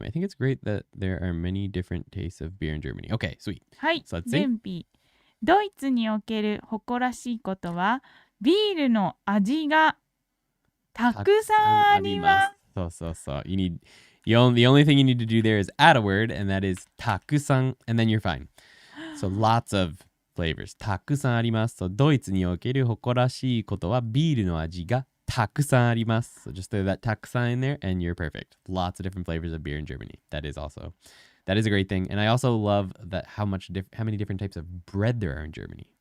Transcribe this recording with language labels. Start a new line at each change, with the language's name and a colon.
English: I think it's great that there are many different tastes of beer in Germany. Okay, sweet.
Japanese: はい、
English: So let's see.
Japanese: 全品。ドイツにおける誇らしいことは、ビールの味がたくさんあります。
English: So. The only thing you need to do there is add a word, and that is たくさん, and then you're fine. So lots of flavors.
Japanese: たくさんあります。 So ドイツにおける誇らしいことはビールの味がたくさんあります。
English: So just throw that たくさん in there, and you're perfect. Lots of different flavors of beer in Germany. That is a great thing. And I also love that how many different types of bread there are in Germany.